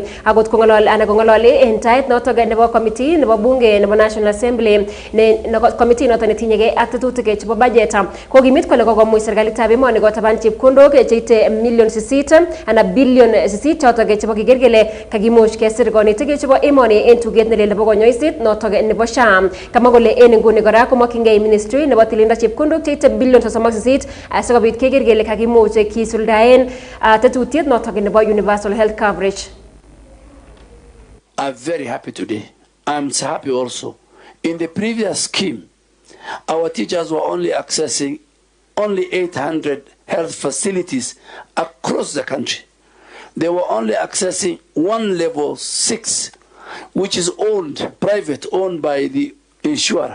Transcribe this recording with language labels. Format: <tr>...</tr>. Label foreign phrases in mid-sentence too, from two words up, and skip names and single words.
<kln>Akot kong'ololi en tait notok nebo committee nebo bunge nebo National Assembly committee noton netinyegei ak tetutik chebo budget ko kimit kole kokomuch serikalitab emoni kotaban chepkondok cheite million 8 anan billion 8 chotok chebo kiker kele kakimuch kesir konetik chebo emoni en tuget nelel nebo konyoiset notok nebo SHA. Kama kole en nguni kora komokyingei ministry nebo tililindo chepkondok cheite billion 38 asikobit keker kele kakimuch kisuldaen tetutiet notok nebo</kln> <en>universal health coverage. I'm very happy today. I'm happy also. In the previous scheme, our teachers were only accessing only 800 health facilities across the country. They were only accessing one level 6, which is private, owned by the insurer.</en>